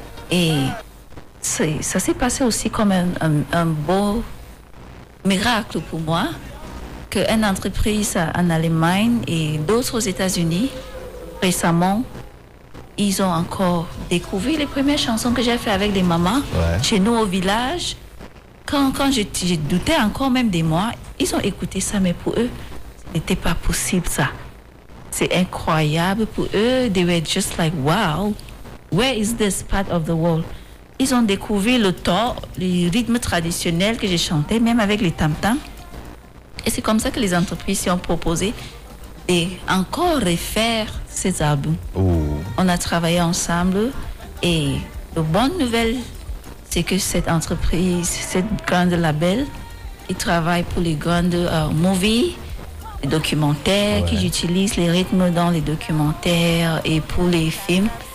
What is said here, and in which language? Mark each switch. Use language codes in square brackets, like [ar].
[fr] Et ça s'est passé aussi comme un beau miracle pour moi, qu'une entreprise en Allemagne et d'autres aux États-Unis, récemment, ils ont encore découvert les premières chansons que j'ai faites avec des mamans chez nous au village. Quand je doutais encore même de moi, ils ont écouté ça, mais pour eux, ce n'était pas possible ça. C'est incroyable pour eux. [en] They were just like, wow, where is this part of the world? [fr] Ils ont découvert les rythmes traditionnels que j'ai chantais, même avec les tam-tams. Et c'est comme ça que les entreprises ont proposé d'encore refaire ces albums. On a travaillé ensemble et la bonne nouvelle, c'est que cette entreprise, cette grande label, qui travaille pour les grandes movies, les documentaires, qui utilisent les rythmes dans les documentaires et pour les films.